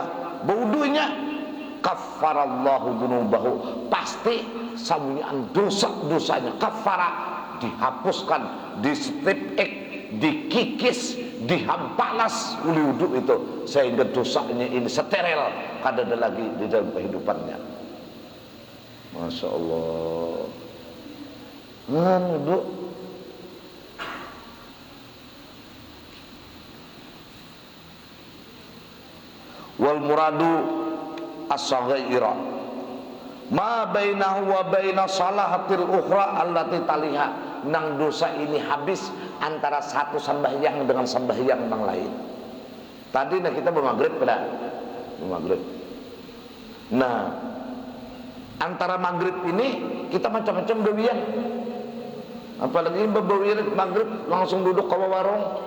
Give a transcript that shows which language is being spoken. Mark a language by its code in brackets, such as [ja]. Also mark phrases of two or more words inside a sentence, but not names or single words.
[bjn] Berwudunya [ar] كفر الله ذنوبه, [bjn] pasti samuan dosa-dosanya kafara dihapuskan, di strip X, dikikis, dihampalas oleh wudu itu sehingga dosanya ini steril, kada ada lagi di dalam kehidupannya. [ar] ما شاء الله. وضوء والمراد الصغائر ما بينه وبين الصلاة الأخرى التي تليها. [bjn] Nang dosa ini habis antara satu sembahyang dengan sembahyang yang lain. Tadi kita bermaghrib pada maghrib. Nah, antara maghrib ini kita macam-macam bewian. Apalagi bewian maghrib langsung duduk ke warung.